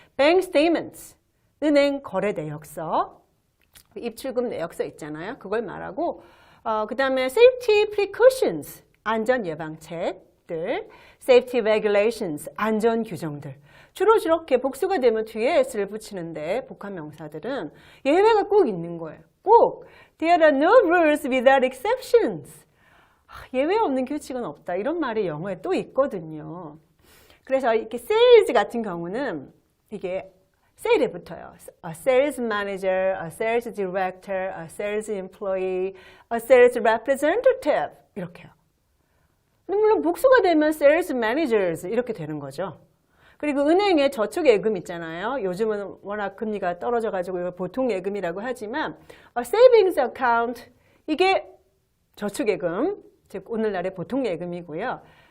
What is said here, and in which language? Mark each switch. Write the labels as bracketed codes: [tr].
[ko] bank statements, 은행 거래 내역서, 입출금 내역서 있잖아요. 그걸 말하고 그 다음에 safety precautions, 안전 예방책들, safety regulations, 안전 규정들. 주로 이렇게 복수가 되면 뒤에 s를 붙이는데 복합 명사들은 예외가 꼭 있는 거예요. [en] 꼭 there are no rules without exceptions. [ko] 예외 없는 규칙은 없다. 이런 말이 영어에 또 있거든요. 그래서 이렇게 sales 같은 경우는 이게 sale에 붙어요. [en] A sales manager, a sales director, a sales employee, a sales representative 이렇게요. [ko] 물론 복수가 되면 sales managers 이렇게 되는 거죠. 그리고 은행에 저축예금 있잖아요. 요즘은 워낙 금리가 떨어져가지고 보통 예금이라고 하지만 a savings account 이게 저축예금, 즉 오늘날의 보통 예금이고요.